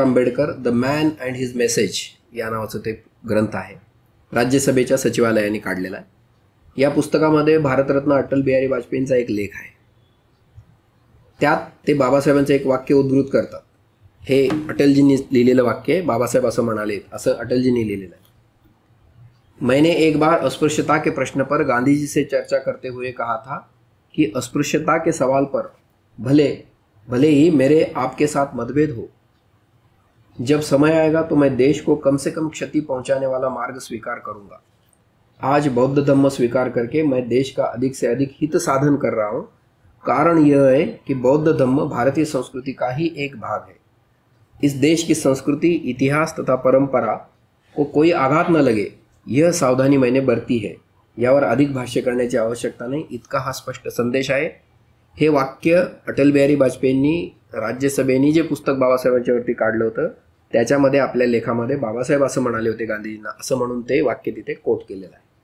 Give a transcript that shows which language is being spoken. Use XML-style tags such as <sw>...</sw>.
<mr>Ambedkar the man and his message या नावाचं ते ग्रंथ आहे. राज्यसभेच्या सचिवालयाने काढलेला आहे. या पुस्तकामध्ये भारतरत्न अटल बिहारी वाजपेयींचा एक लेख आहे. त्यात ते बाबासाहेबांचं एक वाक्य उद्धृत करतात. हे अटलजींनी लिहिलेलं वाक्य आहे. बाबासाहेब असं म्हणाले, असं अटलजींनी लिहिलेलं आहे.</mr> <hi>मैंने एक बार अस्पृश्यता के प्रश्न पर गांधी जी से चर्चा करते हुए कहा था कि अस्पृश्यता के सवाल पर भले ही मेरे आपके साथ मतभेद हो, जब समय आएगा तो मैं देश को कम से कम क्षति पहुंचाने वाला मार्ग स्वीकार करूंगा. आज बौद्ध धम्म स्वीकार करके मैं देश का अधिक से अधिक हित साधन कर रहा हूं. कारण यह है कि बौद्ध धम्म भारतीय संस्कृति का ही एक भाग है. इस देश की संस्कृति, इतिहास तथा परंपरा को कोई आघात न लगे, यह सावधानी मैंने बरती है.</hi> <mr>यावर अधिक भाष्य करण्याची आवश्यकता नाही, इतका हा स्पष्ट संदेश आहे. हे वाक्य अटल बिहारी वाजपेयींनी राज्यसभेने जे पुस्तक बाबासाहेबांच्यावरती काढलं होतं त्याच्यामध्ये आपल्या लेखामध्ये बाबासाहेब असं म्हणाले होते गांधीजींना, असं म्हणून ते वाक्य तिथे कोट केलेलं आहे.</mr>